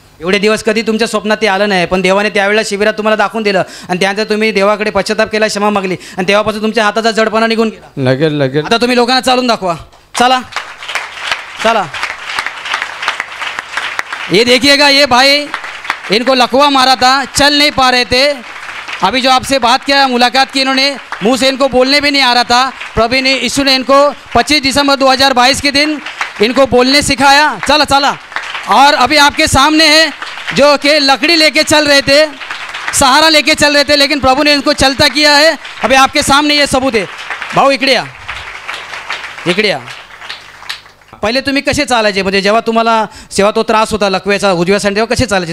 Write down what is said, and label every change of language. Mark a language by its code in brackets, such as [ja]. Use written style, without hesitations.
[mr] एवढे दिवस कधी तुमच्या स्वप्नात ते आलं नाही, पण देवाने त्यावेळेला शिबिरात तुम्हाला दाखवून दिलं आणि त्यानंतर तुम्ही देवाकडे पश्चाताप केला, क्षमा मागली आणि तेव्हापासून तुमच्या हाताचा जडपणा निघून गेला. लगेच आता तुम्ही लोकांना चालून दाखवा. चला चला. [hi] ये देखिएगा, ये भाई इनको लकवा मारा था, चल नहीं पा रहे थे. अभी जो आपसे बात किया, मुलाकात की, इन्होंने मुंह से इनको बोलने भी नहीं आ रहा था. प्रभु ने यीशु ने इनको 25 दिसंबर 2022 के दिन इनको बोलने सिखाया. [mr] चला चला. [hi] और अभी आपके सामने है जो कि लकड़ी लेके चल रहे थे, सहारा लेके चल रहे थे, लेकिन प्रभु ने इनको चलता किया है. अभी आपके सामने ये सबूत है. [mr] भाऊ इकडे या. पहिले तुम्ही कसे चालायचे, म्हणजे जेव्हा तुम्हाला तो त्रास होता लकवेचा उजव्या साईड, तेव्हा कसे चालायचे?